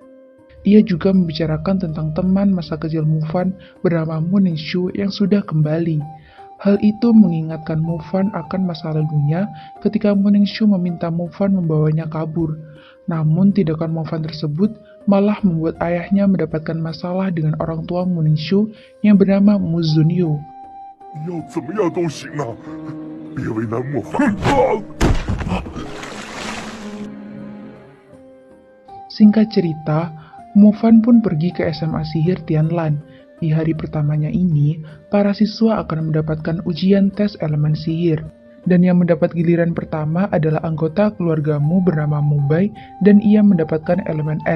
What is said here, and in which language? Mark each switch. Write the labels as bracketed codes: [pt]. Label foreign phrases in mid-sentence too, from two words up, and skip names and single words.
[id] Ia juga membicarakan tentang teman masa kecil Movan bernama Muningshu yang sudah kembali. Hal itu mengingatkan Movan akan masa lalunya ketika Muningshu meminta Movan membawanya kabur. Namun tindakan Movan tersebut malah membuat ayahnya mendapatkan masalah dengan orang tua Muningshu yang bernama Muzunyu. [zh] 你要怎么样都行啊，别为难莫凡。 [id] Singkat cerita, Movan pun pergi ke SMA sihir Tianlan. Di hari pertamanya ini, para siswa akan mendapatkan ujian tes elemen sihir. Dan yang mendapat giliran pertama adalah anggota keluargamu bernama Mubai dan ia mendapatkan elemen es.